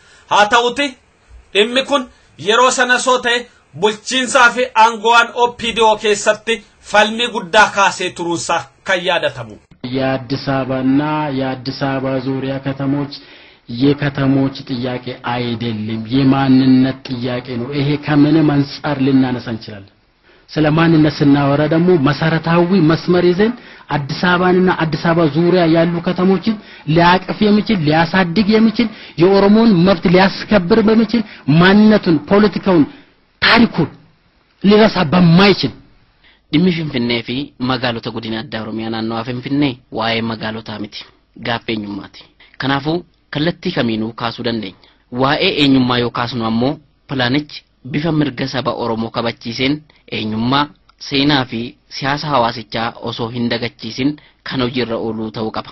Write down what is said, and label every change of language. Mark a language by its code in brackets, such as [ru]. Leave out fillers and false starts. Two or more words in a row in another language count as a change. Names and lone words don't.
[om] haa ta'uti dhimmi kun yeroo sana soo ta'e bulchiinsaa fi aangoowwan OPDO keessatti falmii guddaa kaasee turuunsaa kan yaadatamu. [am] የአዲስ አበባና የአዲስ አበባ ዙሪያ ከተሞች የከተሞች ጥያቄ አይደለም፣ የማንነት ጥያቄ ነው። ይሄ ከምንም አንፃር ልናነሳ እንችላለን። ስለማንነት ስናወራ ደግሞ መሰረታዊ መስመር ይዘን አዲስ አበባንና አዲስ አበባ ዙሪያ ያሉ ከተሞችን ሊያቅፍ የሚችል ሊያሳድግ የሚችል የኦሮሞን መብት ሊያስከብር በሚችል ማንነቱን ፖለቲካውን ታሪኩን ሊረሳ በማይችል [om] dhimmi Finfinnee fi magaalota godina addaa Oromiyaa naannoo Finfinnee waa'ee magaalotaa miti, gaaffii eenyummaati. Kanaafuu kallattii kamiinuu kaasuu dandeenya. Waa'ee eenyummaa yoo kaasnu ammoo pilaanichi bifa mirga saba Oromoo kabachiiseen eenyummaa, seenaa fi siyaasa hawaasichaa osoo hin dagachiisin kan hojiirra ooluu ta'uu qaba.